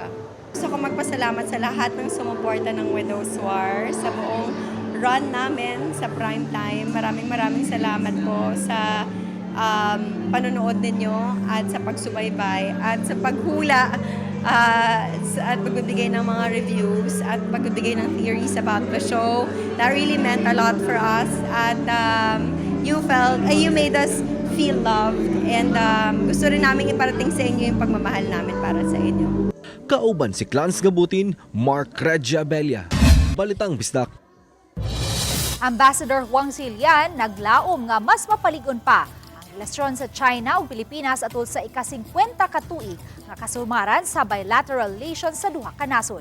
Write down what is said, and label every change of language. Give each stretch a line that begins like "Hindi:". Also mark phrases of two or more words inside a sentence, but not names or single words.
Filipino: Gusto ko magpasalamat sa lahat ng sumuporta ng Widow's War, sa buong run namin sa prime time. Maraming salamat po sa panonood ninyo at sa pagsubaybay at sa paghula at pagbibigay ng mga reviews at pagbibigay ng
English: theories about the show. That really meant a lot for us at you made us feel loved and
Filipino: gusto rin namin iparating sa inyo yung pagmamahal namin para sa inyo.
Cebuano: Kauban si Clans Gabutin, Mark Reggie Abella. Balitang Bisdak. Ambassador Huang Zilian naglaom nga mas mapaligon pa ang relasyon sa China ug Pilipinas atol sa ika-50 ka tuig nga kasumaran sa
English: bilateral relations
Cebuano: sa duha ka nasod.